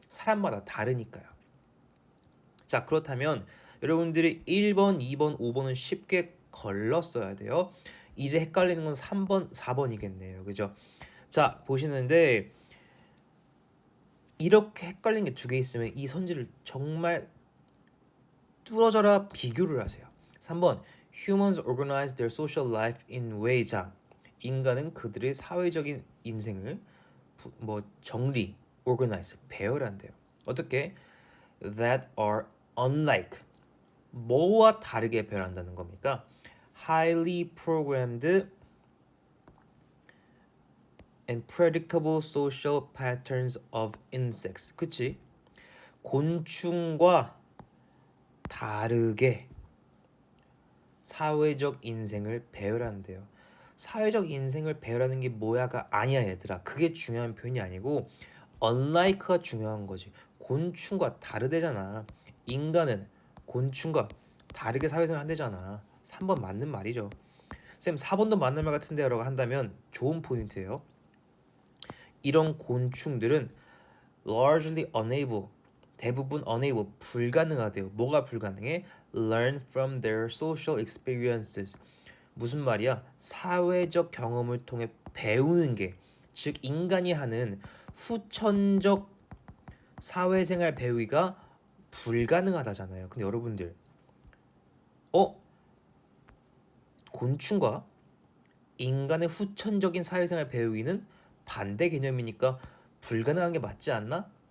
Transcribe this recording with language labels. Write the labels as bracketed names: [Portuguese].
[Korean] 사람마다 다르니까요. 자, 그렇다면 여러분들이 1번, 2번, 5번은 쉽게 걸렀어야 돼요. 이제 헷갈리는 건 3번, 4번이겠네요. 그죠? 자, 보시는데 이렇게 헷갈린 게 두 개 있으면 이 선지를 정말 뚫어져라 비교를 하세요. [English] 3번 Humans organize their social life in ways. [Korean] 인간은 그들의 사회적인 인생을 정리, organize, 배열한대요. 어떻게? [English] That are unlike. [Korean] 뭐와 다르게 배열한다는 겁니까? [English] Highly programmed and predictable social patterns of insects. [Korean] 그치? 곤충과 다르게 사회적 인생을 배열한대요. 사회적 인생을 배열하는 게 뭐야가 아니야, 얘들아. 그게 중요한 표현이 아니고 unlike가 중요한 거지. 곤충과 다르대잖아. 인간은 곤충과 다르게 사회생활 한대잖아. 3번 맞는 말이죠. 쌤 4번도 맞는 말 같은데 라고 한다면 좋은 포인트예요. 이런 곤충들은 [English] largely unable, [Korean] 대부분 unable, 불가능하대요. 뭐가 불가능해? [English] Learn from their social experiences. [Korean] 무슨 말이야? 사회적 경험을 통해 배우는 게, 즉 인간이 하는 후천적 사회생활 배우기가 불가능하다잖아요. 근데 여러분들 곤충과 인간의 후천적인 사회생활 배우기는 반대 개념이니까 불가능한 게 맞지 않나?